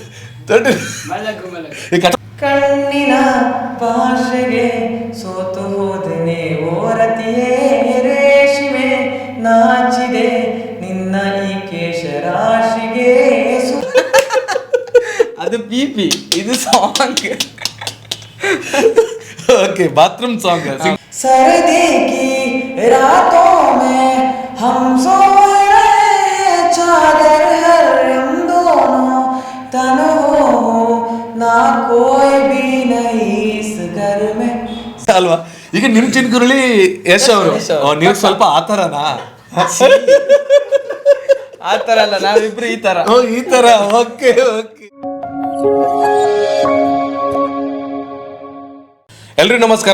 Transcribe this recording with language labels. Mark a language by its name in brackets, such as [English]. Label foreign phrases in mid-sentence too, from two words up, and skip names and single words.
[Kannada] ಕಣ್ಣಿನ ಭಾಷೆಗೆ ಸೋತು ಹೋದನೆ ಓರತಿಯೇ ರೇಷ್ಮೆ, ನಾಚಿದೆ ನಿನ್ನ ಈ ಕೇಶರಾಶಿಗೆ. ಅದು ಪಿಪಿ, ಇದು ಸಾಂಗ್. [English] OK, bathroom song. [Hindi] सर्दी की रातों में हम सोए रहे, चादर हर हम दोनों तन हो ना कोई भी नहीं इस घर में. [Kannada] ಅಲ್ವಾ? ಈಗ ನಿಮ್ ಚಿನ್ಕುರುಳಿ ಯಶ್ ಅವರು, ನೀವು ಸ್ವಲ್ಪ ಆತರನಾ? ಆ ತರ ಅಲ್ಲ, ನಾವಿಬ್ರು ಈ ತರ. ಈ ತರ. [English] OK OK. [Kannada] ಎಲ್ರಿಗೂ ನಮಸ್ಕಾರ.